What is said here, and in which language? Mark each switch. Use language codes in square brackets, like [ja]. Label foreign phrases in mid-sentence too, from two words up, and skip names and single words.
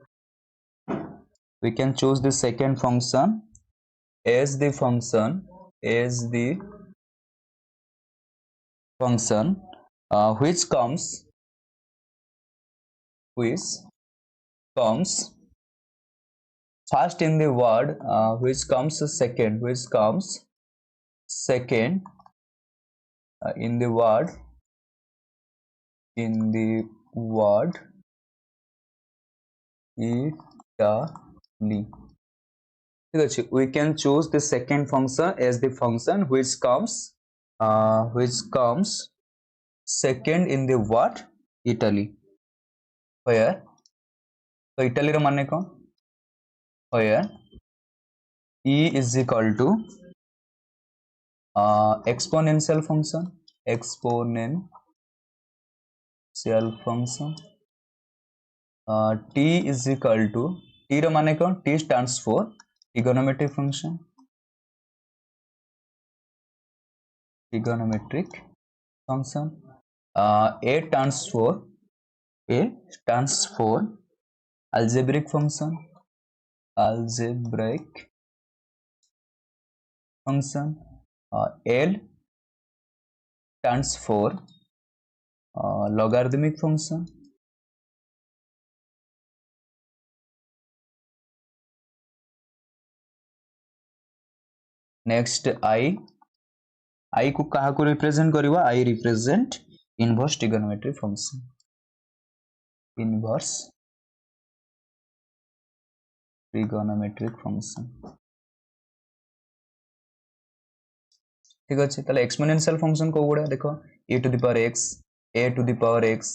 [en] we can choose the second function as the function which comes first in the word which comes second in the word Italy [or] ଠିକ ଅଛି [en] we can choose the second function as the function which comes second in the word Italy where [or] ତ Italy ର ମାନେ କଣ [en] where e is equal to exponential function t is equal to t [or] ର ମାନେ କଣ [en] t stands for trigonometric function a stands for algebraic function L stands for logarithmic function next I [or] କୁ କାହାକୁ ରିପ୍ରେଜେଣ୍ଟ କରିବା [en] I represent inverse trigonometric function [or] ଠିକ ଅଛି ତଳେ [en] exponential function [or] କୁ ଗୁଡ଼ା ଦେଖ [en] e to the power x a to the power x